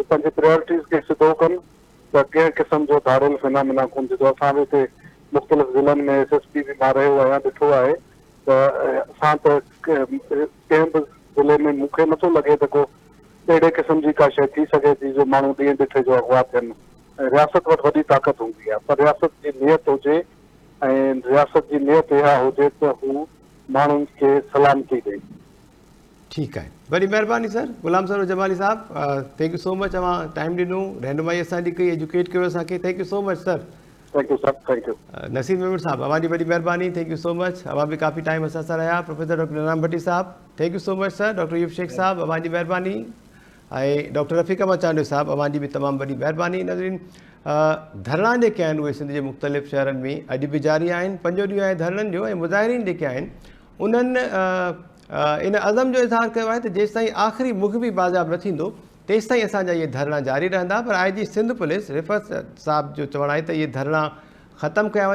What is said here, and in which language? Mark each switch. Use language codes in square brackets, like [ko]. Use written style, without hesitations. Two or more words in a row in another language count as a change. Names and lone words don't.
[sd] पंहिंजी प्रायोरिटीज़ खे सिधो कनि त कंहिं क़िस्म जो धाड़ेल फिनामिना कोन थींदो असां बि हिते मुख़्तलिफ़ ज़िलनि में SSP बि मां रहियो आहियां ॾिठो आहे त असां त कंहिं बि ज़िले में मूंखे नथो लॻे त को अहिड़े क़िस्म जी का शइ थी सघे थी जो माण्हू ॾींहं ॾिठे जो अगवा थियनि ऐं रियासत वटि वॾी ताक़त हूंदी आहे पर रियासत जी नियत हुजे ऐं रियासत जी नियत इहा हुजे त हू माण्हुनि खे सलामती ॾे ठीकु आहे वॾी महिरबानी सर गुलाम सर जमाली साहब [en] thank you so much [sd] तव्हां टाइम ॾिनो रहनुमाई असांजी कई एजुकेट कयो असांखे [en] thank you so much sir thank you sir thank you [sd] नसीर मेमन साहब अवांजी वॾी महिरबानी [en] thank you so much [sd] अवां बि काफ़ी टाइम असां सां रहिया प्रोफेसर डॉक्टर नारायण भट्टी साहब [en] thank you so much sir [sd] डॉक्टर यूब शेख साहब अवांजी महिरबानी ऐं डॉक्टर रफ़ीक अहमद चांडियो साहब अवांजी बि तमामु वॾी महिरबानी नज़रीन धरना जेके आहिनि उहे सिंध जे मुख़्तलिफ़ शहरनि में अॼु बि जारी आहिनि 5 ॾींहं आहे धरननि जो ऐं मुज़ाहिरीन जेके आहिनि उन्हनि इन अज़म जो इज़हार कयो आहे त जेसि ताईं आख़िरी मुख बि बाज़ाब न थींदो तेसि ताईं असांजा इहे धरना जारी रहंदा पर आई जी सिंध पुलिस रिफ़त साहब जो चवणु आहे त इहे धरना ख़तमु कया